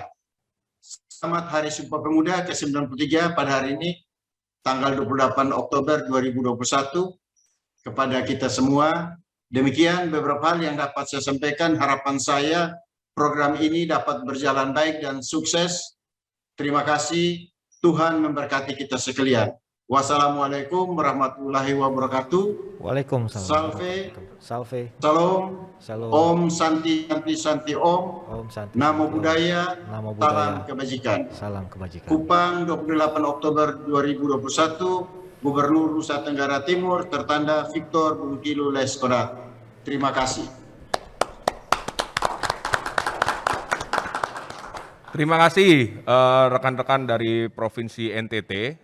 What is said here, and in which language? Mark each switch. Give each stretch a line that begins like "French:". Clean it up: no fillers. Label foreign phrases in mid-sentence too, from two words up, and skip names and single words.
Indonesian: Selamat Hari Sumpah Pemuda ke-93 pada hari ini, tanggal 28 Oktober 2021, kepada kita semua. Demikian beberapa hal yang dapat saya sampaikan. Harapan saya program ini dapat berjalan baik dan sukses. Terima kasih. Tuhan memberkati kita sekalian.
Arabic: وعليكم السلام ورحمة الله وبركاته. Waalaikumsalam.
Latin: Salve. Salve.
Indonesian: Salam. Salam.
Sanskrit: Om Santi Santi Santi Om. Om Santi.
Pali: Namo Buddhaya. Namo
Indonesian: Salam
Pali: Buddhaya.
Indonesian: kebajikan. Salam kebajikan. Kupang 28 Oktober 2021, Gubernur Nusa Tenggara Timur tertanda Victor Bungkulu Leskodat. Terima kasih. Terima kasih rekan-rekan dari Provinsi NTT.